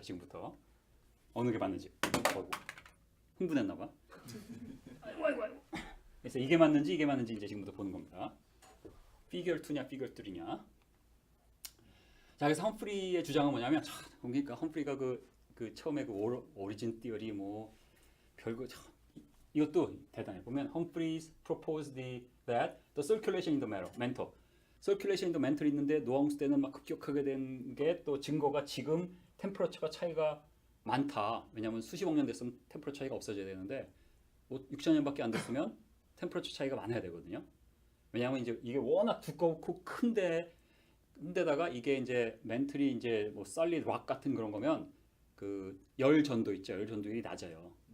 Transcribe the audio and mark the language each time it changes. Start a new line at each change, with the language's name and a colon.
Korean: 지금부터 어느 게 맞는지. 흥분했나 봐. 아이고. 그래서 이게 맞는지 이제 지금부터 보는 겁니다. 피겨 2냐 피겨 3냐. 자, 그래서 험프리의 주장은 뭐냐면 그러니까 험프리가 그 처음에 그 오리진 티어리 뭐 별거 이것도 대단해. 보면
English: 험프리's proposed that the circulation in the mantle. circulation in the mantle
Korean: 있는데 노아 홍수 때는 막 급격하게 된 게 또 증거가 지금 템퍼러처가 차이가 많다. 왜냐하면 수십억 년 됐으면 템퍼러처 차이가 없어져야 되는데 뭐 6천 년밖에 안 됐으면 템퍼러처 차이가 많아야 되거든요. 왜냐하면 이제 이게 워낙 두껍고 큰데다가 이게 이제 멘틀이 이제 뭐
English: solid rock
Korean: 같은 그런 거면 그 열 전도 있죠. 열 전도율이 낮아요.